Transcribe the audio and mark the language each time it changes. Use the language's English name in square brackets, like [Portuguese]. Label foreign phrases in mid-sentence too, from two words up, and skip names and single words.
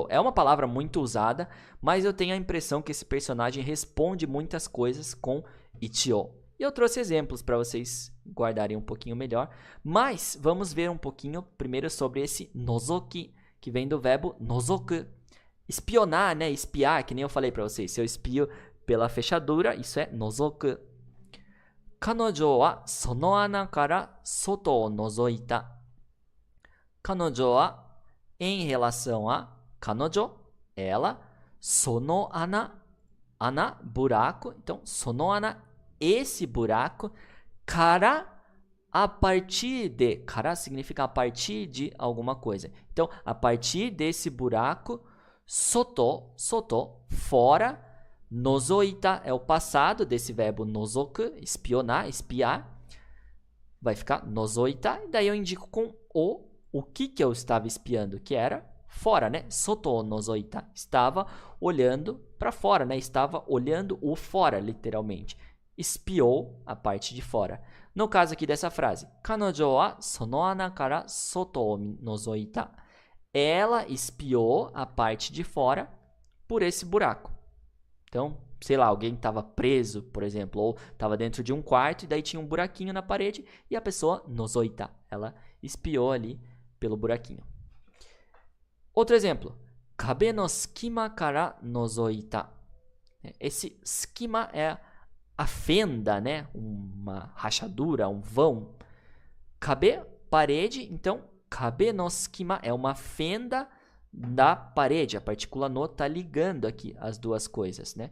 [Portuguese] É uma palavra muito usada, mas eu tenho a impressão que esse personagem responde muitas coisas com ichio. E eu trouxe exemplos para vocês guardarem um pouquinho melhor, mas vamos ver um pouquinho primeiro sobre esse nozoki, que vem do verbo nozoku. Espionar, né? Espiar, que nem eu falei para vocês. Se eu espio pela fechadura, isso é nozoku. [Japanese] 彼女はその穴から外を覗いた。彼女は [Portuguese] em relação a 彼女 ela, [Japanese] その穴 ana, [Portuguese] buraco. Então, [Japanese] その穴 [Portuguese] esse buraco, cara, a partir de. Cara significa a partir de alguma coisa. Então, a partir desse buraco, soto, fora. Nozoita é o passado desse verbo nozoku, espionar, espiar. Vai ficar nozoita. E daí eu indico com o que eu estava espiando, que era fora, né? [Japanese] 外覗いた. [Portuguese] Estava olhando para fora, né? Estava olhando o fora, literalmente. Espiou a parte de fora. No caso aqui dessa frase, [Japanese] 彼女はその穴から外を覗いた. [Portuguese] Ela espiou a parte de fora por esse buraco. Então, sei lá, alguém estava preso, por exemplo, ou estava dentro de um quarto e daí tinha um buraquinho na parede e a pessoa nozoita. Ela espiou ali pelo buraquinho. Outro exemplo. [Japanese] 壁の隙間から覗いた. [Portuguese] Esse skima é a fenda, né? Uma rachadura, um vão. Kabe, parede. Então, [Japanese] 壁の隙間 [Portuguese] é uma fenda da parede. A partícula no está ligando aqui as duas coisas, né?